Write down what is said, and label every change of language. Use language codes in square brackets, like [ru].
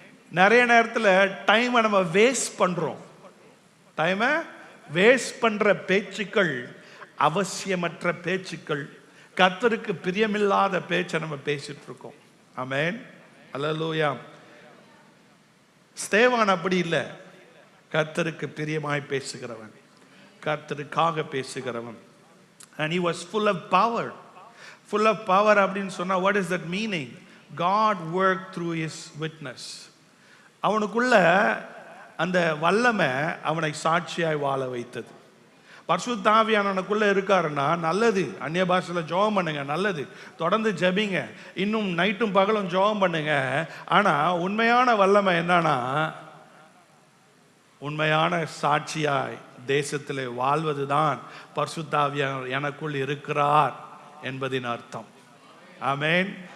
[ta] நிறைய நேரத்தில் டைமை நம்ம வேஸ்ட் பண்ணுறோம். டைமை வேஸ்ட் பண்ணுற பேச்சுக்கள், அவசியமற்ற பேச்சுக்கள், கர்த்தருக்கு பிரியமில்லாத பேச்சை நம்ம பேசிட்டு இருக்கோம். ஆமென், அல்லேலூயா. ஸ்தேவான் அப்படி இல்லை, கர்த்தருக்கு பிரியமாய் பேசுகிறவன், கர்த்தருக்காக பேசுகிறவன். [en] and he was full of power. full of power [ta] அப்படின்னு சொன்னா [en] what is that meaning? God worked through his witness. [ta] அவனுக்குள்ள அந்த வல்லமை அவனை சாட்சியாய் வாழ வைத்தது. பரிசுத்த ஆவியானவனுக்குள்ள இருக்காருன்னா நல்லது. அந்நிய பாஷையில் ஜெபம் பண்ணுங்க, நல்லது. தொடர்ந்து ஜெபிங்க, இன்னும் நைட்டும் பகலும் ஜெபம் பண்ணுங்க. ஆனா உண்மையான வல்லமை என்னன்னா, உண்மையான சாட்சியாய் தேசத்தில் வாழ்வதுதான் பரிசுத்த ஆவியானவர் எனக்குள் இருக்கிறார் என்பதின் அர்த்தம். ஆமென்.